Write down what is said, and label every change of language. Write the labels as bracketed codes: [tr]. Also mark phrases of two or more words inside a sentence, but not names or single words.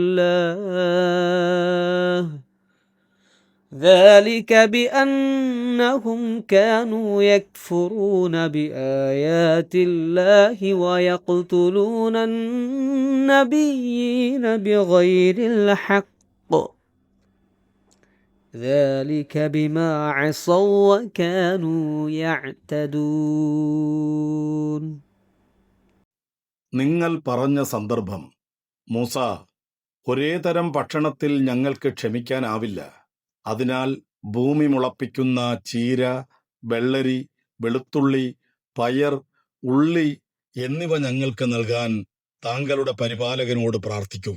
[ar] الله ويقتلون النبيين بغير الحق ذلك بما عصوا وكانوا يعتدون. [ml] നിങ്ങൾ പറഞ്ഞ സന്ദർഭം: മൂസ, ഒരേ തരം ഭക്ഷണത്തിൽ ഞങ്ങൾക്ക് ക്ഷമിക്കാനാവില്ല. അതിനാൽ ഭൂമി മുളപ്പിക്കുന്ന ചീര, വെള്ളരി, വെളുത്തുള്ളി, പയർ, ഉള്ളി എന്നിവ ഞങ്ങൾക്ക് നൽകാൻ താങ്കളുടെ പരിപാലകനോട് പ്രാർത്ഥിക്കുക.